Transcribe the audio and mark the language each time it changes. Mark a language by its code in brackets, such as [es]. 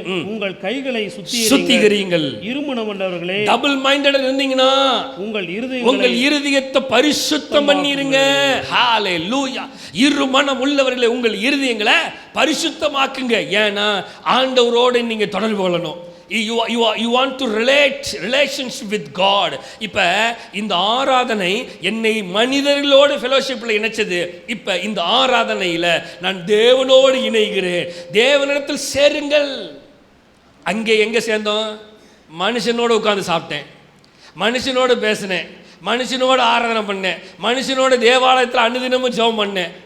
[ta] உங்கள் கைகளை சுத்திகரியுங்கள். இருமனமுள்ளவர்களே, double minded இருந்தீங்கன்னா உங்கள் இருதயத்தை பரிசுத்தம் பண்ணிருங்க. ஹalleluya. இருமனம் உள்ளவர்களே, உங்கள் இருதயங்களை பரிசுத்தமாக்குங்க. ஏன்னா ஆண்டவரோடு நீங்க தொடர்பு கொள்ளணும். [en] You want to relationship with God. [ta] இப்போ இந்த ஆராதனை என்னை மனிதர்களோடு ஃபெலோஷிப்பில் இணைச்சது. இப்போ இந்த ஆராதனையில் நான் தேவனோடு இணைகிறேன். தேவனிடத்தில் சேருங்கள். அங்கே எங்கே சேர்ந்தோம்? மனுஷனோடு உட்காந்து சாப்பிட்டேன், மனுஷனோடு பேசினேன், மனுஷனோடு ஆராதனை பண்ணேன், மனுஷனோட தேவாலயத்தில் அனுதினமும் ஜெபம் பண்ணேன்.